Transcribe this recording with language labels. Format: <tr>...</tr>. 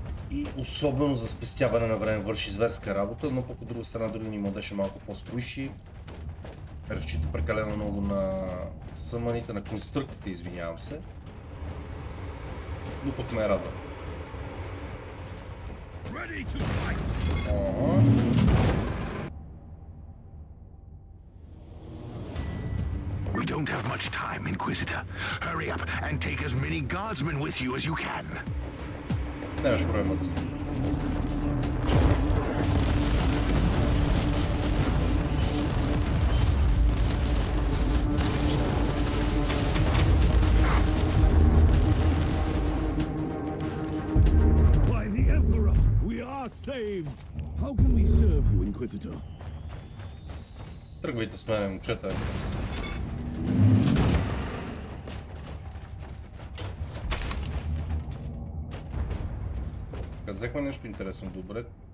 <bg>И особено за спестяване на време върши зверска работа, но пък от друга страна други ни младеж е малко по-сквиши. Разчита прекалено много на съманите, на конструктите, извинявам се. Но пък ме радва.</bg> <en>We don't have much time, Inquisitor. Hurry up and take as many guardsmen with you as you can.</en> <bg>Нямаш проблемът.</bg> <en>By the Emperor, we are saved. How can we serve you, Inquisitor?</en> <bg>Тръгвайте с мен, момчета. Взехме нещо интересно, добре.</bg>